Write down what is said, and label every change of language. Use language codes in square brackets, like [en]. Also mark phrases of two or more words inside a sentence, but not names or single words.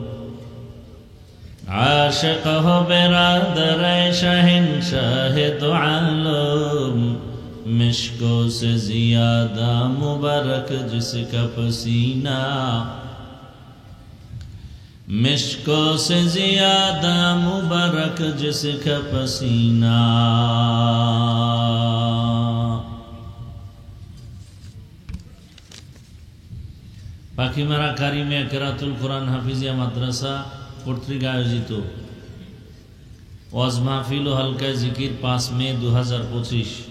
[ur] عاشق ہو برادر شہنشاہ دو عالم مشکوں سے زیادہ مبارک جس کا پسینہ مشکوں سے زیادہ مبارک جس کا پسینہ [bn] পাখিমারা কারিমিয়া কেরাতুল কোরআন হাফিজিয়া মাদ্রাসা কর্তৃক আয়োজিত ওয়াজ মাহফিল ও হালকায় জিকির 5 মে 2025